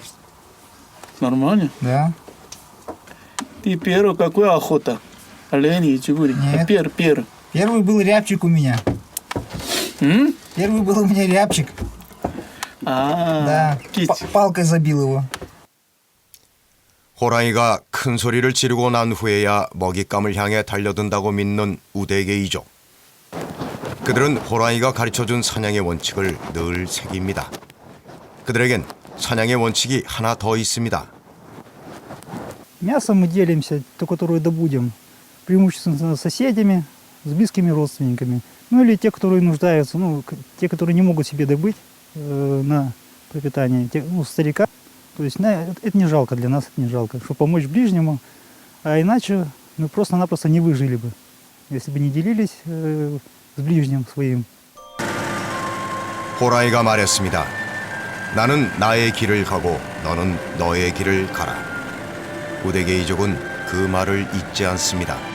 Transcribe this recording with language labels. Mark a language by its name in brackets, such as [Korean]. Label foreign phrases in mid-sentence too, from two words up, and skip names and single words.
[Russian] Нормально? Да. Ты первый какой охота? Олени и чигури? Нет. Первый. Первый был рябчик у меня. Первый был у меня рябчик. Да. Палкой забил его. [Korean] 호랑이가 큰 소리를 지르고 난 후에야 먹잇감을 향해 달려든다고 믿는 우대게이족. 그들은 호랑이가 가르쳐준 사냥의 원칙을 늘 새깁니다. 그들에겐 사냥의 원칙이 하나 더 있습니다. [Russian] Мясо мы делимся, то, которое добудем, преимущественно с соседями, с близкими родственниками. Ну или те, которые нуждаются, ну, те, которые не могут себе добыть на пропитание, старика. То есть это не жалко для нас, это не жалко, чтобы помочь ближнему. А иначе мы просто-напросто не выжили бы, если бы не делились с ближним своим. [Korean] 호랑이가 말했습니다. 나는 나의 길을 가고 너는 너의 길을 가라. 우대게이족은 그 말을 잊지 않습니다.